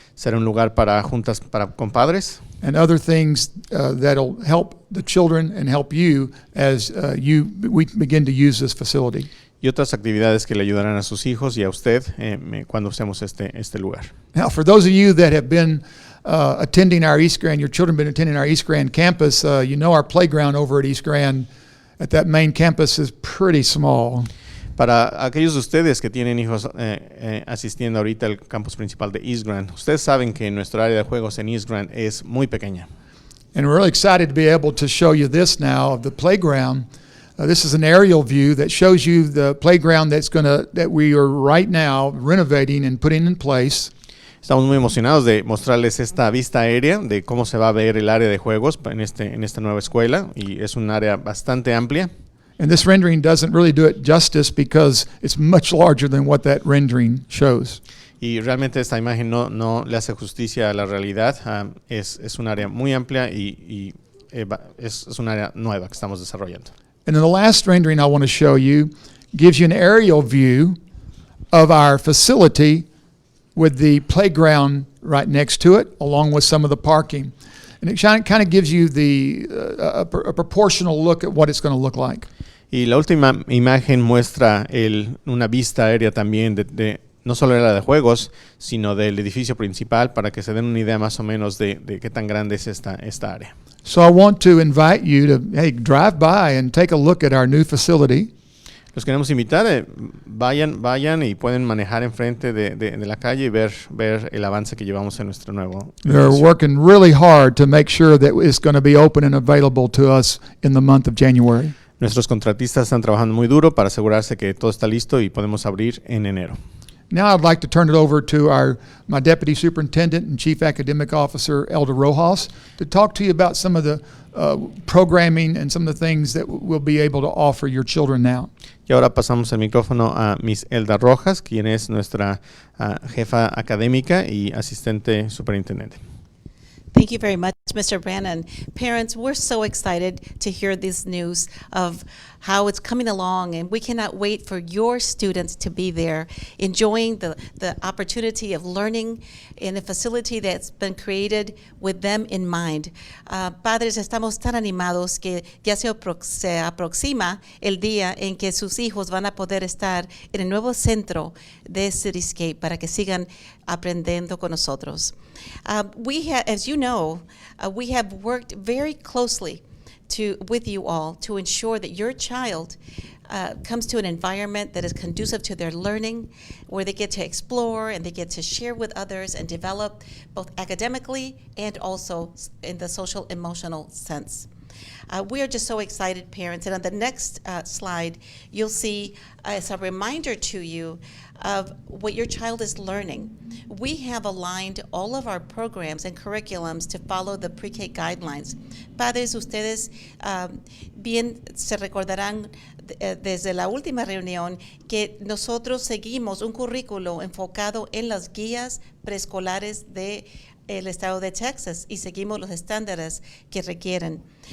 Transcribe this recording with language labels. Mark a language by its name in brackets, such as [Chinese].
[Spanish] Será un lugar para juntas con padres. [English] And other things that'll help the children and help you as we begin to use this facility. [Spanish] Y otras actividades que le ayudarán a sus hijos y a usted cuando usemos este lugar. [English] Now, for those of you that have been attending our East Grand, your children have been attending our East Grand campus, you know our playground over at East Grand, at that main campus, is pretty small. [Spanish] Para aquellos de ustedes que tienen hijos asistiendo ahorita al campus principal de East Grand, ustedes saben que nuestra área de juegos en East Grand es muy pequeña. [English] And we're really excited to be able to show you this now of the playground. This is an aerial view that shows you the playground that we are right now renovating and putting in place. [Spanish] Estamos muy emocionados de mostrarles esta vista aérea de cómo se va a ver el área de juegos en esta nueva escuela, y es un área bastante amplia. [English] And this rendering doesn't really do it justice because it's much larger than what that rendering shows. [Spanish] Y realmente esta imagen no le hace justicia a la realidad. Es un área muy amplia y es un área nueva que estamos desarrollando. [English] And then the last rendering I want to show you gives you an aerial view of our facility with the playground right next to it, along with some of the parking. And it kind of gives you a proportional look at what it's going to look like. [Spanish] Y la última imagen muestra una vista aérea también de no solo el área de juegos, sino del edificio principal, para que se den una idea más o menos de qué tan grande es esta área. [English] So I want to invite you to drive by and take a look at our new facility. [Spanish] Los queremos invitar, vayan y pueden manejar enfrente de la calle y ver el avance que llevamos en nuestro nuevo [English] They're [Spanish] edificio. [English] working really hard to make sure that it's going to be open and available to us in the month of January. [Spanish] Nuestros contratistas están trabajando muy duro para asegurarse que todo está listo y podemos abrir en enero. [English] Now I'd like to turn it over to my Deputy Superintendent and Chief Academic Officer, Elder Rojas, to talk to you about some of the programming and some of the things that we'll be able to offer your children now. [Spanish] Y ahora pasamos el micrófono a Miss Elda Rojas, quien es nuestra jefa académica y asistente superintendente. [English] Thank you very much, Mr. Brannon. Parents, we're so excited to hear this news of how it's coming along, and we cannot wait for your students to be there, enjoying the opportunity of learning in a facility that's been created with them in mind. Padres, estamos tan animados que ya se aproxima el día en que sus hijos van a poder estar en el nuevo centro de Cityscape para que sigan aprendiendo con nosotros. We have, as you know, we have worked very closely with you all to ensure that your child comes to an environment that is conducive to their learning, where they get to explore and they get to share with others and develop both academically and also in the social emotional sense. We are just so excited, parents. And on the next slide, you'll see as a reminder to you of what your child is learning. We have aligned all of our programs and curriculums to follow the pre-K guidelines. [Spanish] Padres, ustedes bien se recordarán desde la última reunión que nosotros seguimos un currículo enfocado en las guías preescolares de el estado de Texas y seguimos los estándares que requieren.